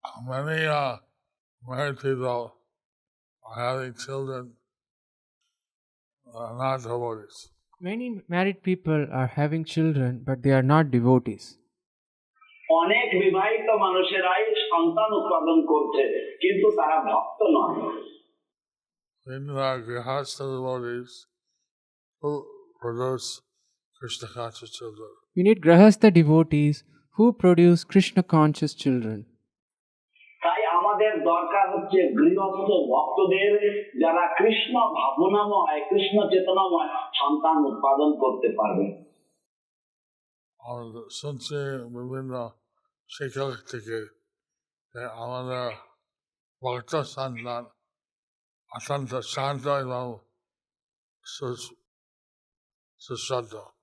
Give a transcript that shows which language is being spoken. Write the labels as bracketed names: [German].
[English] Many married people are having children, not devotees. Many married people are having children, but they are not devotees. [Bangla] অনেক বিবাহিত মানুষেরাই সন্তান উৎপাদন করছে কিন্তু তারা ভক্ত নয়। [English] In the Grihastha devotees who produce Krishna conscious children. We need Grihastha devotees who produce Krishna conscious children. [Bangla] তাই আমাদের দরকার হচ্ছে গৃহস্থ ভক্তদের যারা কৃষ্ণ ভাবনাময় কৃষ্ণ চেতনাময় সন্তান উৎপাদন করতে পারবে। শুনছি বিভিন্ন শিক্ষক থেকে আমাদের ভক্ত সন্তান অত্যন্ত শান্ত এবং সুশ্রদ্ধ।